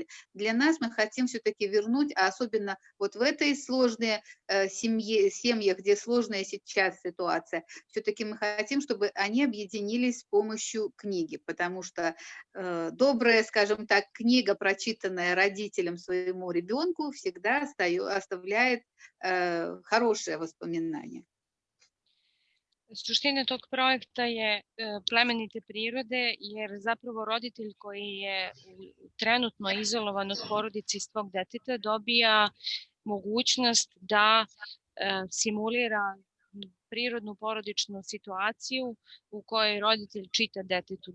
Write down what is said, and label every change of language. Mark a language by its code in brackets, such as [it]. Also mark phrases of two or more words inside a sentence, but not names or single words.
[ru] Для нас мы хотим все-таки вернуть, а особенно вот в этой сложной семье, где сложная сейчас ситуация, все-таки мы хотим, чтобы они объединились с помощью книги, потому что добрая, скажем так, книга, прочитанная родителям своему ребенку, всегда оставляет хорошее воспоминание. [sr] Suština tog projekta je plemenite prirode, jer zapravo roditelj koji je trenutno izolovan od porodice i svog deteta dobija mogućnost da simulira prirodnu porodičnu situaciju u kojoj roditelj čita detetu.